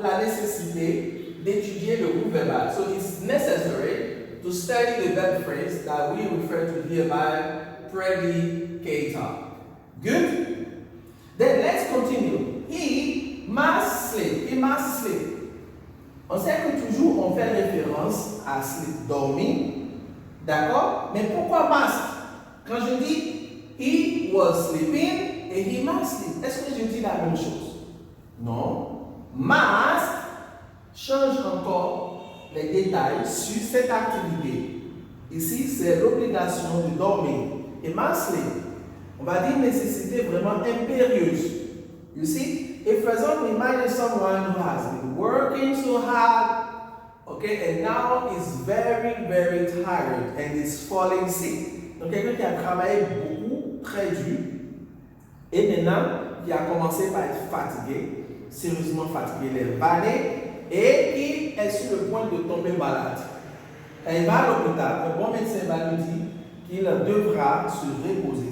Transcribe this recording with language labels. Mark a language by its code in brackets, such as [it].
[fr] La nécessité d'étudier le groupe verbal. [en] So it's necessary to study the verb phrase that we refer to here by predicator. Good? Then let's continue. He must sleep. He must sleep. [fr] On sait que toujours on fait référence à sleep, dormir. D'accord? Mais pourquoi must? Quand je dis [en] he was sleeping [fr] et [en] he must sleep, [fr] est-ce que je dis la même chose? Non. Must change encore les détails sur cette activité. Ici, c'est l'obligation de dormir. Et must sleep, on va dire nécessité vraiment impérieuse. [en] You see, if for example, imagine someone who has been working so hard, okay, and now is very, very tired and is falling sick. [fr] Donc, quelqu'un qui a travaillé beaucoup, très dur, et maintenant, qui a commencé par être fatigué, sérieusement fatigué, les balais, et qui est sur le point de tomber malade. Et il va à l'hôpital, le bon médecin va lui dire qu'il devra se reposer.